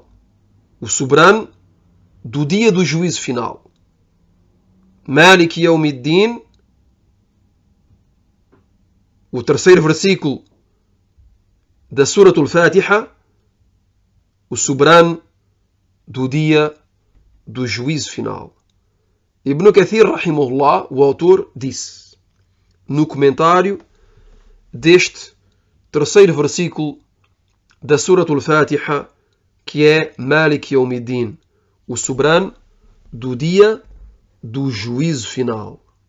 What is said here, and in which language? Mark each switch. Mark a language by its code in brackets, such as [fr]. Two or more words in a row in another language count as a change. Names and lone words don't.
[pt] O soberano do dia do juízo final. [ar] مالك يوم الدين, [pt] o terceiro versículo da Suratul Fatiha, o soberano do dia do juízo final. Ibn Kathir, rahimahullah, o autor, disse no comentário deste terceiro versículo da Suratul Fatiha, que é [ar] مالك يوم الدين, [pt] o soberano do dia do juízo final.